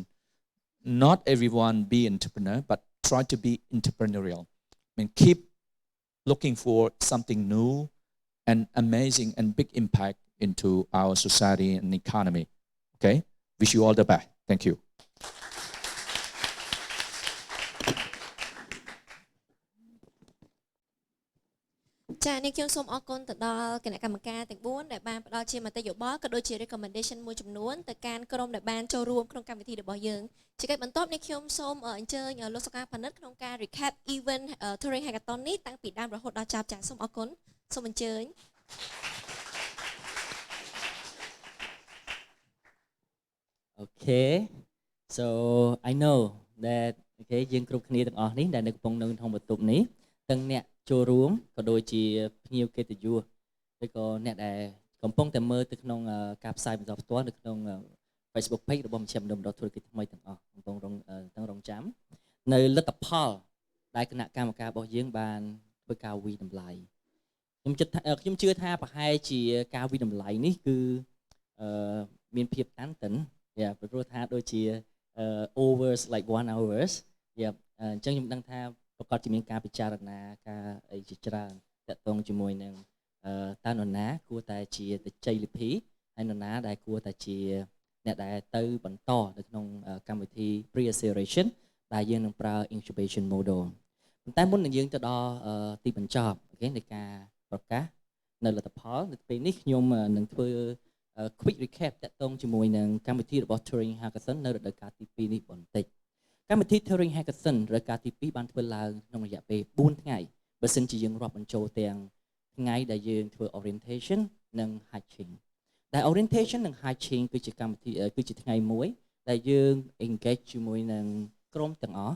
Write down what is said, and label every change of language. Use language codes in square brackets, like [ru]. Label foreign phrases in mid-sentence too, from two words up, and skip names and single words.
[en] Not everyone be entrepreneur, but try to be entrepreneurial. I mean, keep looking for something new and amazing and big impact into our society and economy. Okay? Wish you all the best. Thank you. [km] ចា៎នេះខ្ញុំសូមអរគុណទៅដល់គណៈកម្មការទាំង4ដែលបានផ្ដល់ជាមតិយោបល់ក៏ដូចជា recommendation មួយចំនួនទៅកាន់ក្រុមដែលបានចូលរួមក្នុងកម្មវិធីរបស់យើងជាកិច្ចបន្ទាប់នេះខ្ញុំសូមអញ្ជើញលោកសុខាផានិតក្នុងការ [en] recap event [km] Turing Hackathon នេះតាំងពីដើមរហូតដល់ចប់ចា៎សូមអរគុណសូមអញ្ជើញ [en] Okay so I know that okay [km] យើងគ្រប់គ្នាទាំងអស់នេះដែលនៅកំពុងនៅក្នុងបន្ទប់នេះទាំងអ្នកចូល រួមក៏ដូចជាភ្ញៀវកិត្តិយសឬក៏អ្នកដែលកំពុងតែមើលទៅក្នុងការផ្សាយបន្តផ្ទាល់នៅក្នុង Facebook page របស់មជ្ឈមណ្ឌលធុរកិច្ចថ្មីទាំងអស់កំពុងទាំងរងចាំនៅលទ្ធផលដែលគណៈកម្មការរបស់យើងបានធ្វើការវិតម្លៃខ្ញុំជឿថាប្រហែលជាការវិតម្លៃនេះគឺ មានភាពតានតឹងព្រោះថាដូចជា [en] hours like 1 hours [km] អញ្ចឹងខ្ញុំដឹងថាប្រកាសជាមានការពិចារណាការអីជាច្រើនតាក់ទងជាមួយនឹងតើនរណាគួរតែជាជ័យលាភីហើយនរណាដែលគួរតែជាអ្នកដែលទៅបន្តនៅក្នុងកម្មវិធី pre-acceleration ដែលយើងនឹងប្រើ [en] incubation model [km] ប៉ុន្តែមុននឹងយើង ទៅដល់ទីបញ្ចប់អូខេនៃការប្រកាសនៅលទ្ធផលនៅពេលនេះខ្ញុំនឹងធ្វើ [en] quick recap [km] តាក់ទងជាមួយនឹងកម្មវិធីរបស់ Turing Hackathon នៅរដូវកាលទី2នេះបន្តិចកម្មវិធី Turing Hackathon រដូវកាលទី2បានធ្វើឡើងក្នុង រយៈពេល4ថ្ងៃបើសិនជាយើងរាប់បញ្ចូលទាំងថ្ងៃដែលយើងធ្វើ orientation និង hatching ដែល orientation និង hatching គឺជាកម្មវិធីគឺជាថ្ងៃមួយដែលយើង engage ជាមួយនឹងក្រុមទាំងអស់